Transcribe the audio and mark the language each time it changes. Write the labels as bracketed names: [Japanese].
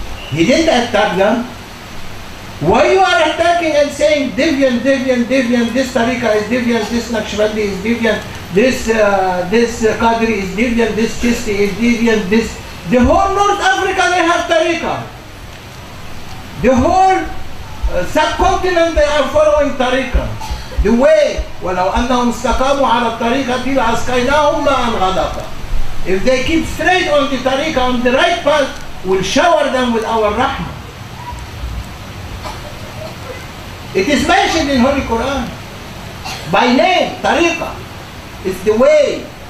[English] He didn't attack them. Why you are attacking and saying Deviant, this Tariqa is Deviant, this Naqshbandi is Deviant, this Qadri is Deviant, this Chisti is Deviant, this... The whole North Africa they have Tariqa. The whole subcontinent they are following Tariqa. The way, [Arabic] وَلَوْ أَنَّهُمْ اسْتَقَامُوا عَلَى الطَّرِيقَةِ لَأَسْقَيْنَاهُمْ مَاءً غَدَقًا. [English] If they keep straight on the Tariqa, on the right path, we'll shower them with our rahmah. It is mentioned in Holy Quran by name, Tariqa. It's the way.